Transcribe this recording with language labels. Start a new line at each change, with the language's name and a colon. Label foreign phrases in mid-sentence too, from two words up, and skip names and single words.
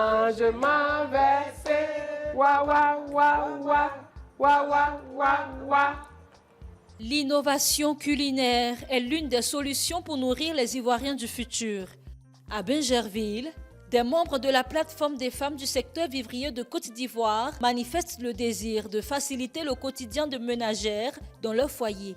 French: je m'inversais. Wa wa wa wa wa wa wa wa. L'innovation culinaire est l'une des solutions pour nourrir les Ivoiriens du futur. À Bingerville, des membres de la plateforme des femmes du secteur vivrier de Côte d'Ivoire manifestent le désir de faciliter le quotidien de ménagères dans leur foyer.